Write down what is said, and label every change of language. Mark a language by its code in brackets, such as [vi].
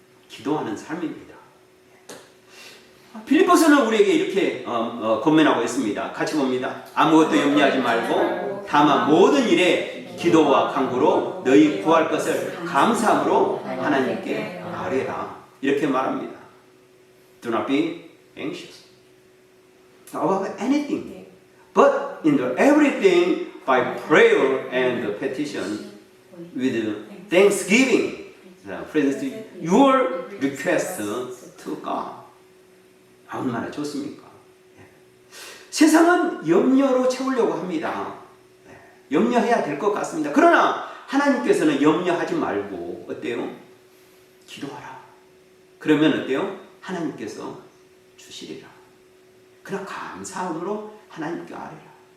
[ko] 기도하는 삶입니다. 빌립보서는 우리에게 이렇게 권면하고 있습니다. 같이 봅니다. 아무것도 염려하지 말고 다만 모든 일에 기도와 간구로 너희 구할 것을 감사함으로 하나님께 아뢰라. 이렇게 말합니다. [en] Do not be anxious about anything, but in everything by prayer and petition with thanksgiving, present your request to God. [ko] 얼마나 좋습니까? 세상은 염려로 채우려고 합니다. 염려해야 될 것 같습니다. 그러나 하나님께서는 염려하지 말고 어때요? 기도하라. 그러면 어때요? 하나님께서 주시리라. 그러나 감사함으로 하나님께 아뢰라.